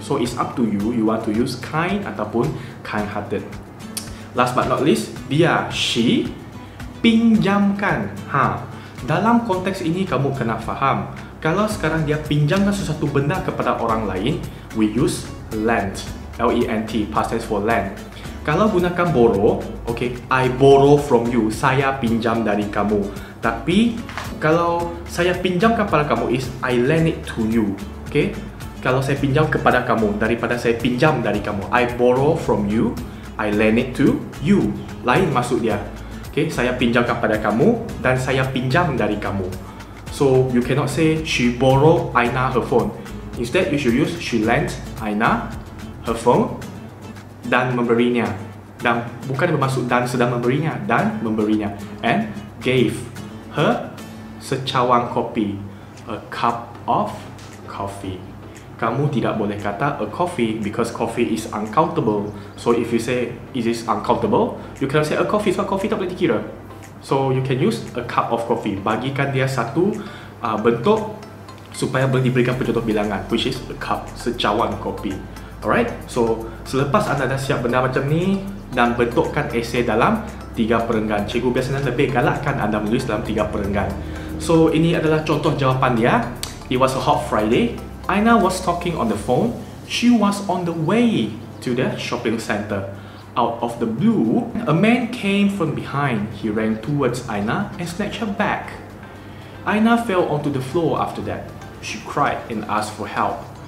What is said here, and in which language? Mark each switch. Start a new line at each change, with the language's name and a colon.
English: So it's up to you, you want to use kind ataupun kind-hearted. Last but not least, dia, she pinjamkan.
Malay: Dalam konteks ini kamu kena faham. Kalau sekarang dia pinjamkan sesuatu benda kepada orang lain,
English: we use lend. L-E-N-T, past tense for lend.
Malay: Kalau gunakan
English: borrow, okay, I borrow from you,
Malay: saya pinjam dari kamu. Tapi kalau saya pinjamkan pada kamu
English: is I lend it to you.
Malay: Okay, kalau saya pinjam kepada kamu daripada saya pinjam dari kamu,
English: I borrow from you, I lend it to you.
Malay: Lain maksud dia. Okay, saya pinjamkan pada kamu dan saya pinjam dari kamu. So you cannot say she borrow Aina her phone. Instead you should use she lent Aina her phone dan memberinya. Dan bukan bermaksud dan sedang memberinya, dan memberinya.
English: And gave her
Malay: secawan kopi,
English: a cup of coffee.
Malay: Kamu tidak boleh kata
English: a coffee because coffee is uncountable. So if you say it is uncountable, you cannot say a coffee
Malay: sebab coffee tak boleh dikira.
English: So you can use a cup of coffee.
Malay: Bagikan dia satu bentuk supaya boleh diberikan pencontoh bilangan,
English: which is a cup,
Malay: secawan kopi. Alright, so selepas anda dah siap benda macam ni dan bentukkan esei dalam 3 perenggan. Cikgu biasanya lebih galakkan anda menulis dalam 3 perenggan. So ini adalah contoh jawapan dia.
English: It was a hot Friday. Aina was talking on the phone. She was on the way to the shopping center. Out of the blue, a man came from behind. He ran towards Aina and snatched her bag. Aina fell onto the floor after that. She cried and asked for help.